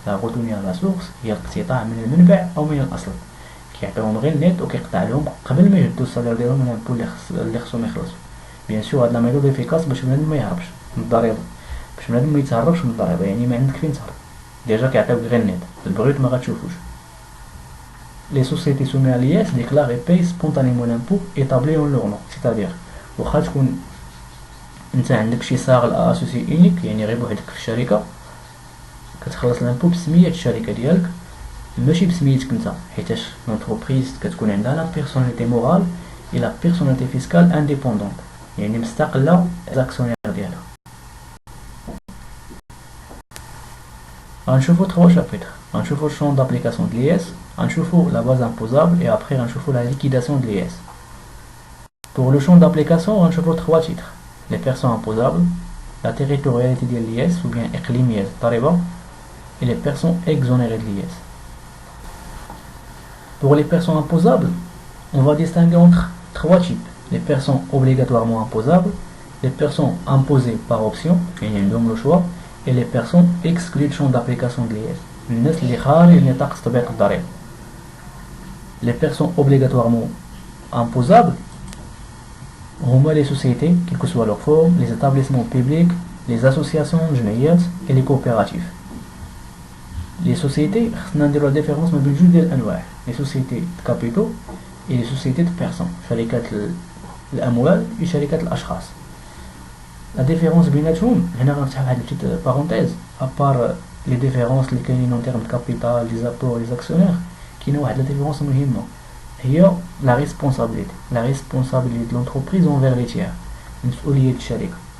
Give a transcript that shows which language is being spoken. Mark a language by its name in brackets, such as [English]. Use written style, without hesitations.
[Arabic] لا غوتوني لا سورس هي الاقتطاع من المنبع او من الاصل، كيعطيهم غير النت وكيقطع لهم قبل ما يهدوا السالير ديالهم من الامبو اللي خصهم يخلصوا. بيان سور هاد لا ميثود افيكاس باش بنادم ما يهربش من الضريبه، باش بنادم ما يتهربش من الضريبه، يعني ما عندك فين تهرب، ديجا كيعطيوك غير النت، البروت ما غتشوفوش. [French] Les sociétés soumises à l'IS déclarent et payent spontanément l'impôt établi en leur nom. C'est-à-dire [Arabic] واخا تكون انت عندك شي صاغل اسوسي اونيك، يعني غير بوحدك في الشركه، كتخلص لامبو بسميه الشركه ديالك ماشي بسميتك انت، حيتاش لونتربريز كتكون عندها لا بيرسوناليتي مورال اي لا بيرسوناليتي فيسكال انديبوندونت، يعني مستقله الاكسيونير ديالها. غنشوفو 3 chapitres. غنشوفو الشون [French] d'application de l'IS, غنشوفو la base imposable et après غنشوفو la liquidation de l'IS. Pour le champ d'application, غنشوفو 3 titres: les personnes imposables, la territorialité de l'IS ou bien [Arabic] إقليمية الضريبة [French] et les personnes exonérées de l'IS. Pour les personnes imposables, on va distinguer entre 3 types: les personnes obligatoirement imposables, les personnes imposées par option, [Arabic] يعني عندهم [French] le choix, et les personnes exclues du champ d'application de l'IS. [Arabic] الناس اللي خارج نطاق تطبيق الضريبة. [French] Les personnes obligatoirement imposables هما les sociétés, quelle que soit leur forme, les établissements publics, les associations, جمعيات et les coopératives. Les sociétés, [Arabic] خصنا نديرو [French] la différence [Arabic] ما بين جوج ديال الأنواع: [French] les sociétés de capitaux et les sociétés de personnes. [Arabic] شركات الأموال و شركات الأشخاص. [French] La différence [Arabic] بيناتهم هنا غنفتح واحد البتيت بارونتيز ابار لي ديفيرونس اللي كاينين اون تيرم كابيتال لي زابور لي اكسيونير. كاينه واحد لا ديفيرونس مهمه هي لا ريسبونسابيلتي دو لونتربريز اونفير لي تيير، مسؤوليه الشركه.